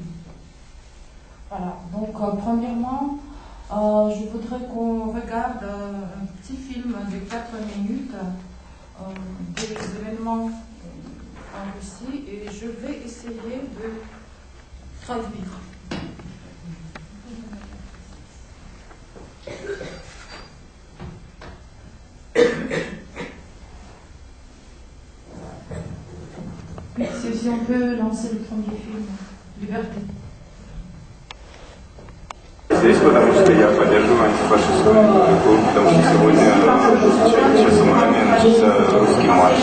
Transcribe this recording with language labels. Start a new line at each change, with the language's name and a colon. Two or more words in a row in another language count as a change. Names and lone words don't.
French: Voilà, donc premièrement, je voudrais qu'on regarde un petit film de 4 minutes des événements en Russie et je vais essayer de traduire. Oui, si on peut lancer le premier film, Liberté.
Russian: Здесь, потому что я поддерживаю антифашистскую группу, потому что сегодня в часу Маме начался русский марш.